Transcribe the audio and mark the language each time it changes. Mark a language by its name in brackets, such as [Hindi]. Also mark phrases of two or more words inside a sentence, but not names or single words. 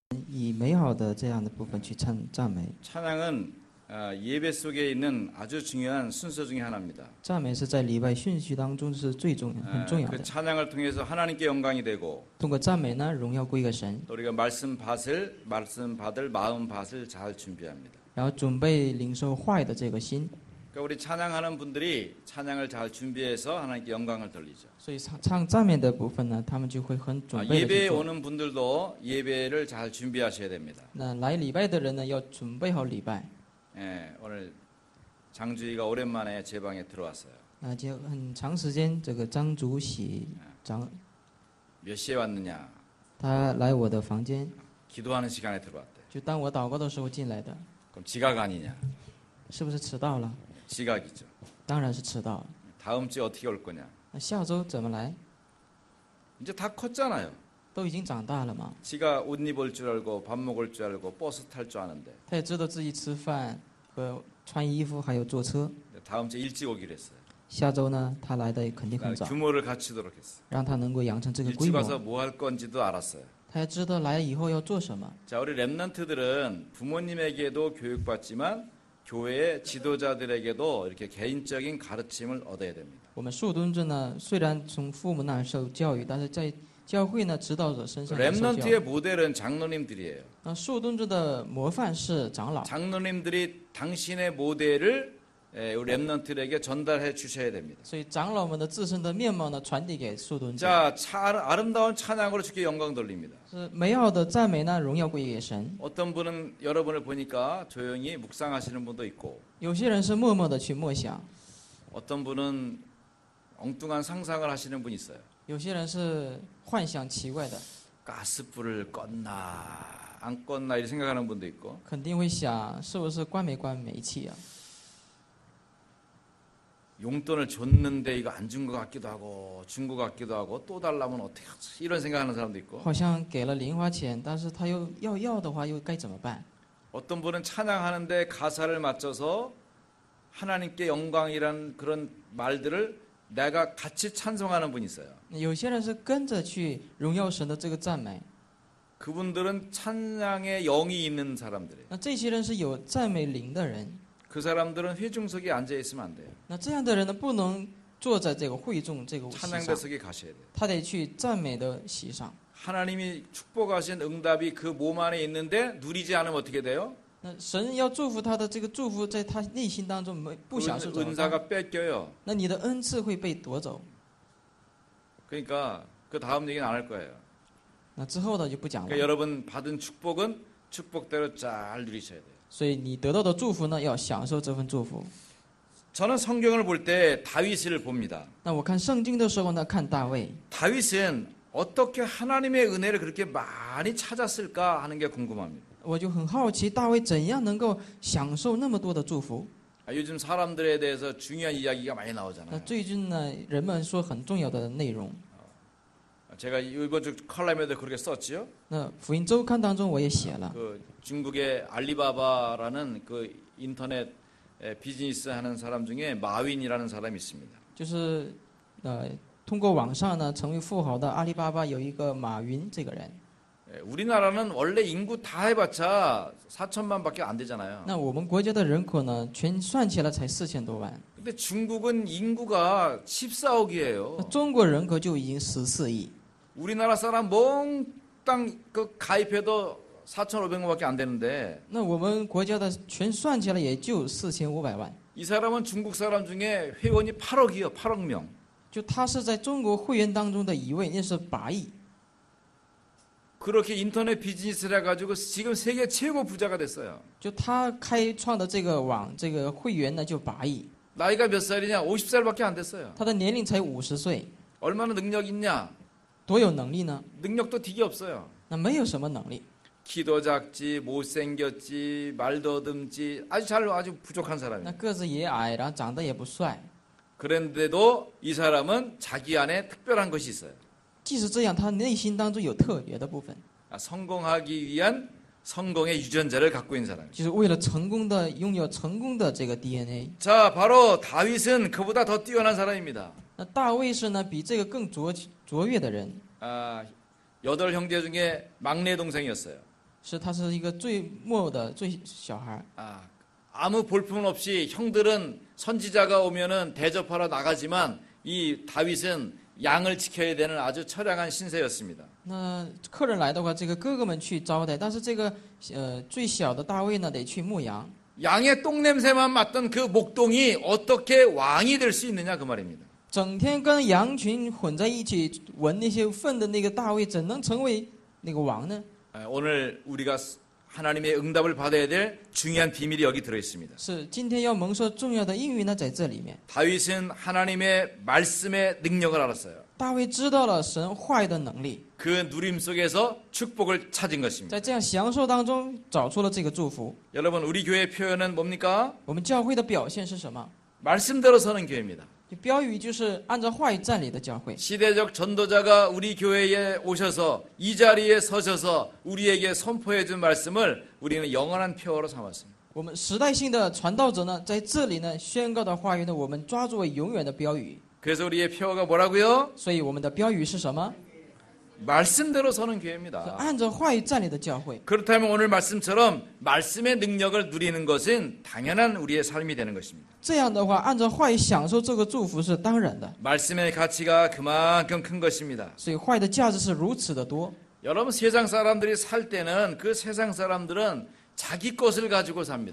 [Chinese] 以美好的这样的部分去赞美。 [Korean] 찬양은 예배 속에 있는 아주 중요한 순서 중에 하나입니다. [Chinese] 赞美是在礼拜顺序当中是很重要 [Korean] 그 [Chinese] 的。 [Korean] 찬양을 통해서 하나님께 영광이 되고 [Chinese] 通过赞美呢，荣耀归给神， [Korean] 또 우리가 말씀 받을 마음 밭을 잘 준비합니다. [Chinese] 然后准备领受话语的这个心。 [Korean] 그러니까 우리 찬양하는 분들이 찬양을 잘 준비해서 하나님께 영광을 돌리죠. [Chinese] 所以唱赞美的部分呢，他们就会很准备的去 [Korean] 예배에 [Chinese] 做。 [Korean] 오는 분들도 예배를 잘 준비하셔야 됩니다. [Chinese] 那来礼拜的人呢，要准备好礼拜。 [Korean] 예, 오늘 장주희가 오랜만에 제 방에 들어왔어요. [Chinese] 那就很长时间，这个张主喜长 [Korean] 몇 시에 왔느냐? [Chinese] 他来我的房间， [Korean] 기도하는 시간에 들어왔대. [Chinese] 就当我祷告的时候进来的， [Korean] 그럼 지각 아니냐? [Chinese] 是不是迟到了？ [Korean] 지각이죠. [Chinese] 当然是迟到了。 [Korean] 다음 주에 어떻게 올 거냐? [Chinese] 那下周怎么来？ [Korean] 이제 다 컸잖아요. [Chinese] 都已经长大了嘛， [Korean] 지가 옷 입을 줄 알고 밥 먹을 줄 알고 버스 탈 줄 아는데 [Chinese] 他也知道自己吃饭和穿衣服，还有坐车。 [Korean] 다음 주에 일찍 오기로 했어요. [Chinese] 下周呢，他来的肯定很早， [Korean] 규모를 갖추도록 했어요. [Chinese] 让他能够养成这个规 [Korean] 일찍 [Chinese] 模。 [Korean] 와서 뭐 할 건지도 알았어요. [Chinese] 他也知道来以后要做什么。 [Korean] 자, 우리 랩런트들은 부모님에게도 교육받지만 교회의 지도자들에게도 이렇게 개인적인 가르침을 얻어야 됩니다. [Chinese] 我们树墩子呢，虽然从父母那儿受教育，但是在教会呢，指导者身上也受教 [Korean] 랩런트의 [Chinese] 育。 [Korean] 모델은 장로님들이에요. [Chinese] 那树墩子的模范是长老， [Korean] 장로님들이 당신의 모델을 우리 랩런트에게 전달해 주셔야 됩니다. [Chinese] 所以长老们的自身的面貌呢，传递给树墩子， [Korean] 자, 아름다운 찬양으로 주께 영광 돌립니다. [Chinese] 是美好的赞美呢，荣耀归给神。 [Korean] 어떤 분은 여러분을 보니까 조용히 묵상하시는 분도 있고 [Chinese] 有些人是默默的去默想， [Korean] 어떤 분은 엉뚱한 상상을 하시는 분이 있어요. [Chinese] 有些人是幻想奇怪的， [Korean] 가스불을 껐나 안 껐나 이렇게 생각하는 분도 있고 [Chinese] 肯定会想是不是关没关煤气啊？ [Korean] 용돈을 줬는데 이거 안 준 것 같기도 하고 준 것 같기도 하고 또 달라면 어떻게 하지 이런 생각하는 사람도 있고 [Chinese] 好像给了零花钱，但是他又要的话，又该怎么办？ [Korean] 어떤 분은 찬양하는데 가사를 맞춰서 하나님께 영광이란 그런 말들을 내가 같이 찬송하는 분이 있어요. [Chinese] 有些人是跟着去荣耀神的这个赞美， [Korean] 그분들은 찬양의 영이 있는 사람들이에요. [Chinese] 那这些人是有赞美灵的人。 [Korean] 그 사람들은 회중석에 앉아 있으면 안 돼요. [Chinese] 那这样的人呢，不能坐在这个会众这个席 [Korean] 찬양대 [Chinese] 上， [Korean] 석에 가셔야 돼요. [Chinese] 他得去赞美的席上。 [Korean] 하나님이 축복하신 응답이 그 몸 안에 있는데 누리지 않으면 어떻게 돼요? [Chinese] 那神要祝福他的这个祝福，在他内心当中不享受怎么办？ [Korean] 은사가 뺏겨요. [Chinese] 那你的恩赐会被夺走。 [Korean] 그러니까 그 다음 얘기는 안 할 거예요. [Chinese] 那之后的就不讲了 [Korean] 그러니까 。 여러분 받은 축복은 축복대로 잘 누리셔야 돼요. [Chinese] 所以你得到的祝福呢，要享受这份祝福。 [Korean] 저는 성경을 볼 때 다윗을 봅니다. [Chinese] 那我看圣经的时候呢，看大卫， [Korean] 다윗은 어떻게 하나님의 은혜를 그렇게 많이 찾았을까 하는 게 궁금합니다. [Chinese] 我就很好奇大卫怎样能够享受那么多的祝福。 [Korean] 요즘 사람들에 대해서 중요한 이야기가 많이 [Chinese] 那 [Korean] 나오잖아요. [Chinese] 最近呢，人们说很重要的内容。 [Korean] 제가 이번 주 컬럼에도 그렇게 썼지요. [Chinese] 那福音周刊当中我也写了， [Korean] 그 중국의 알리바바라는 그 인터넷 비즈니스 하는 사람 중에 마윈이라는 사람이 있습니다. [Chinese] 就是通过网上呢成为富豪的阿里巴巴有一个马云这个人。 [Korean] 우리나라는 원래 인구 다 해봤자 4천만밖에 안 되잖아요. [Chinese] 那我们国家的人口呢，全算起来才4000多万， [Korean] 근데 중국은 인구가 14억이에요. [Chinese] 那中国人口就已经14亿。 [Korean] 우리나라 사람 몽땅 그 가입해도 4,500만밖에 안 되는데 [Chinese] 那我们国家的全算起来也就4500万， [Korean] 이 사람은 중국 사람 중에 회원이 8억이요. 8억 명. [Chinese] 就他是在中国会员当中的一位，那是8亿。 [Korean] 그렇게 인터넷 비즈니스를 해가지고 지금 세계 최고 부자가 됐어요. [Chinese] 就他开创的这个网，这个会员呢就8亿， [Korean] 나이가 몇 살이냐? 50살밖에 안 됐어요. [Chinese] 他的年龄才50岁， [Korean] 얼마나 능력 있냐? [Chinese] 多有能力呢？ [Korean] 능력도 되게 없어요. [Chinese] 那没有什么能力， [Korean] 키도 작지, 못생겼지, 말도 더듬지, 아주 부족한 [Chinese] 那 [Korean] 사람이에요. [Chinese] 个子也矮，然后长得也不帅。 [Korean] 그런데도 이 사람은 자기 안에 특별한 것이 있어요. [Chinese] 即使这样，他内心当中有特别的部分， [Korean] 성공하기 위한 성공의 유전자를 갖고 있는 사람이에요. [Chinese] 就是为了成功的拥有成功的这个 DNA。 [Korean] 자, 바로 다윗은 그보다 더 뛰어난 사람입니다. [Chinese] 那大卫是呢比这个更卓越的人， [Korean] 8 형제 중에 막내 동생이었어요. [Chinese] 是他是一个最末的最小孩。 [Korean] 아무 볼품 없이 형들은 선지자가 오면은 대접하러 나가지만 이 다윗은 양을 지켜야 되는 아주 처량한 신세였습니다. [Chinese] 那客人来的话，这个哥哥们去招待，但是这个最小的大卫呢，得去牧羊。 [Korean] 양의 똥냄새만 맡던 그 목동이 어떻게 왕이 될 수 있느냐 그 말입니다. [Chinese] 整天跟羊群混在一起闻那些粪的那个大卫，怎能成为那个王呢？ [Korean] 오늘 우리가 하나님의 응답을 받아야 될 중요한 비밀이 여기 들어 있습니다. [Chinese] 是今天要蒙受重要的应允呢，在这里面。 [Korean] 다윗은 하나님의 말씀의 능력을 알았어요. [Chinese] 大卫知道了神话语的能力， [Korean] 그 누림 속에서 축복을 찾은 것입니다. [Chinese] 在这样享受当中找出了这个祝福。 [Korean] 여러분 우리 교회의 표현은 뭡니까? [Chinese] 我们教会的表现是什么？ [Korean] 말씀대로 서는 교회입니다. [Chinese] 标语就是按照话语站立的教会。 [Korean] 시대적 전도자가 우리 교회에 오셔서 이 자리에 서셔서 우리에게 선포해 준 말씀을 우리는 영원한 표어로 삼았습니다. [Chinese] 我们时代性的传道者呢，在这里呢宣告的话语呢，我们抓住为永远的标语。 [Korean] 그래서 우리의 표어가 뭐라고요? [Chinese] 所以我们的标语是什么？ [Korean] 말씀대로 서는 [Chinese] 是 [Korean] 교회입니다. [Chinese] 按照话语站立的教会。 [Korean] 그렇다면 오늘 말씀처럼 말씀의 능력을 누리는 것은 당연한 우리의 삶이 되는 것입니다. [Chinese] 这样的话，按照话语享受这个祝福是当然的。 [Korean] 말씀의 가치가 그만큼 큰 것입니다. [Chinese] 所以话语的价值是如此的多。 [Korean] 여러분 세상 사람들이 살 때는 그 세상 사람들은 자기 것을 가지고 삽니다.